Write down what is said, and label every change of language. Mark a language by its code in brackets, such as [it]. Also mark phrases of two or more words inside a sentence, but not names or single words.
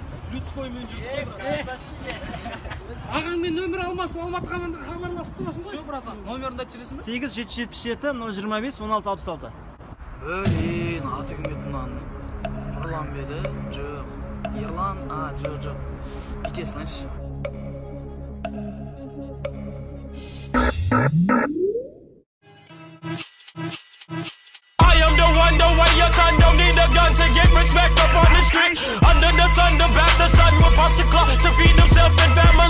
[kk] Людскоймен жүріп қой, брат. Ағаңмен нөмір алмасып, Алматыға хабарласып тұрасың ғой. [ru] Все, братан, [kk] номерін да жүресің бе? 8777 025 1666. Блин, аты кім еді мынаның? Нұрлан ба еді? Жоқ. Ерлан? Жоқ. Бүйте салайыншы. [en] I am the one, the way your son don't need a gun to get respect up on the street. Under the sun, the bastard son will pop the clock to feed himself and family.